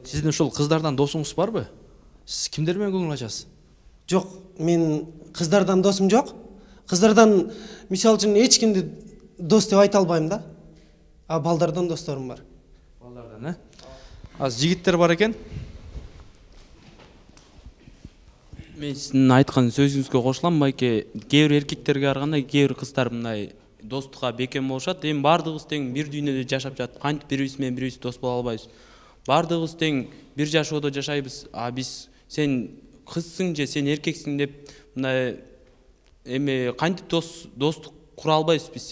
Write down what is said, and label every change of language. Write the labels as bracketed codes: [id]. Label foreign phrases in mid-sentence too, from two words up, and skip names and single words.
[ky] Сиздин ушул кыздардан досуңуз барбы? Сиз кимдер менен көңүл ачасыз? Жок, мен кыздардан досум жок. Кыздардан мисал үчүн эч кимди дос деп айта албайм да. А балдардан досторум бар. Балдардан, Аз жигиттер бар экен. [kk] Мен сіздің айтқан сөзіңізге қосыламын байке. Кейбір еркектерге қарағанда кейбір қыздар мындай достыққа бекем болушат. [ky] Эми бардыгыбыз тең бир дүйнөдө жашап жатып, кантип бири-бирибиз менен бири-бирибиз дос боло албайбыз. Бардыгыбыз тең бир жашоодо жашайбыз. А биз сен кызсың же сен эркексиң деп мындай эми кантип достук кура албайбыз биз.